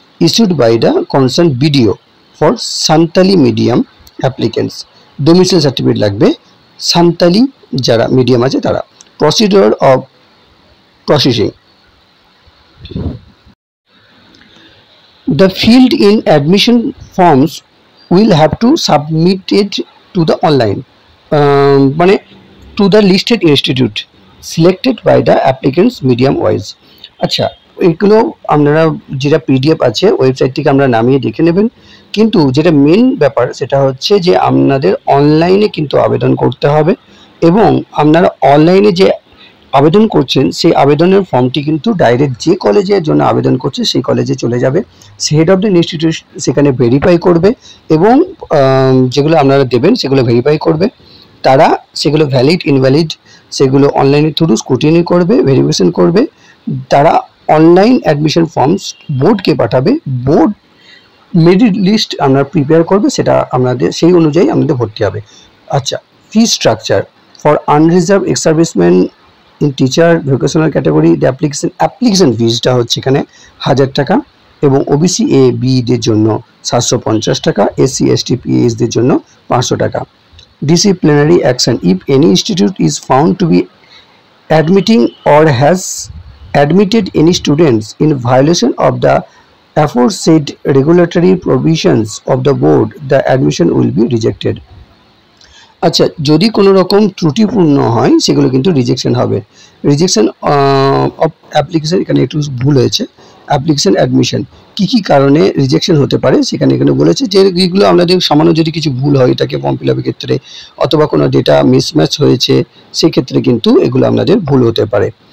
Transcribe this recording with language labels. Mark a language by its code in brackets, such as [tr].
[en] issued by the concern BDO for Santali medium applicants, domicile certificate [bn] লাগবে সান্তালি যারা medium আছে তারা। [en] Procedure of processing, the field in admission forms will have to submitted to the online মানে to the listed institute selected by the applicants medium wise। [bn] আচ্ছা, এইগুলো আপনারা যেটা PDF আছে ওয়েবসাইট থেকে আমরা নামিয়ে দেখে নেবেন, কিন্তু যেটা মেন ব্যাপার সেটা হচ্ছে যে আপনাদের অনলাইনে কিন্তু আবেদন করতে হবে, এবং আপনারা অনলাইনে যে আবেদন করছেন সেই আবেদনের ফর্মটি কিন্তু ডাইরেক্ট যে কলেজের জন্য আবেদন করছে সেই কলেজে চলে যাবে। হেড অফ দ্য ইনস্টিটিউট সেখানে ভেরিফাই করবে এবং যেগুলো আপনারা দেবেন সেগুলো ভেরিফাই করবে, তারা সেগুলো ভ্যালিড ইনভ্যালিড সেগুলো অনলাইনের থ্রু স্ক্রুটিনি করবে, ভেরিফিকেশন করবে, তারা অনলাইন অ্যাডমিশন ফর্মস বোর্ডকে পাঠাবে, বোর্ড মেরিট লিস্ট আমরা প্রিপেয়ার করবে, সেটা আপনাদের সেই অনুযায়ী আমাদের ভর্তি হবে। [en] আচ্ছা, fee structure for unreserve ex serviceman in teacher vocational category, the application ফিজটা [bn] হচ্ছে এখানে 1000 টাকা, এবং ওবিসি এ বিদের জন্য 750 টাকা, এসসি এসটি পিএইচদের জন্য 500 টাকা। [en] Disciplinary action, if any institute is found to be admitting or has admitted any students in violation of the aforesaid regulatory provisions of the board, the admission will be rejected। [bn] আচ্ছা, যদি কোনো রকম ত্রুটিপূর্ণ হয় সেগুলো কিন্তু রিজেকশন হবে। Rejection of application, এখানে একটু ভুল হয়েছে, অ্যাপ্লিকেশন অ্যাডমিশন কী কী কারণে রিজেকশন হতে পারে এখানে বলেছে, যে এগুলো আমাদের সামান্য যদি কিছু ভুল হয় এটাকে ফর্ম ফিল আপের ক্ষেত্রে, অথবা কোনো ডেটা মিসম্যাচ হয়েছে সেই ক্ষেত্রে কিন্তু এগুলো আপনাদের ভুল হতে পারে।